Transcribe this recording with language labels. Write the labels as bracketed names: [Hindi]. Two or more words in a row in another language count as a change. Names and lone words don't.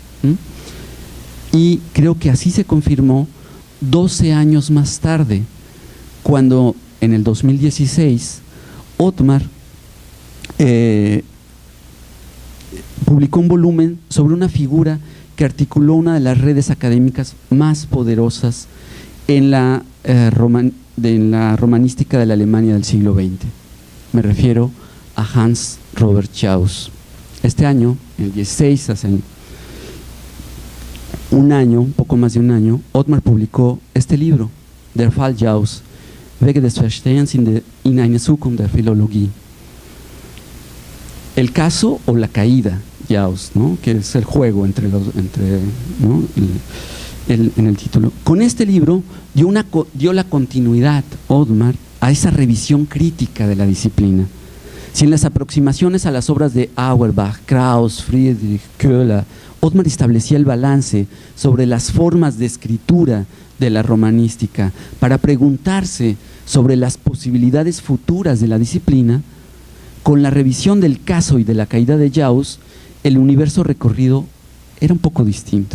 [Spanish] Y creo que así se confirmó 12 años más tarde, cuando en el 2016 Othmar publicó un volumen sobre una figura que articuló una de las redes académicas más poderosas en la romanística de la Alemania del siglo XX. Me refiero a Hans Robert Jauss. Este año, el 16, hace un año, un poco más de un año, Othmar publicó este libro, Der Fall Jauss, Wege des Verstehens in eine Zukunft der Philologie. El caso o la caída Jauss, ¿no? Que es el juego en el título. Con este libro dio la continuidad, Othmar, a esa revisión crítica de la disciplina. Si en las aproximaciones a las obras de Auerbach, Krauss, Friedrich, Köhler, Othmar establecía el balance sobre las formas de escritura de la romanística para preguntarse sobre las posibilidades futuras de la disciplina, con la revisión del caso y de la caída de Jauss, el universo recorrido era un poco distinto.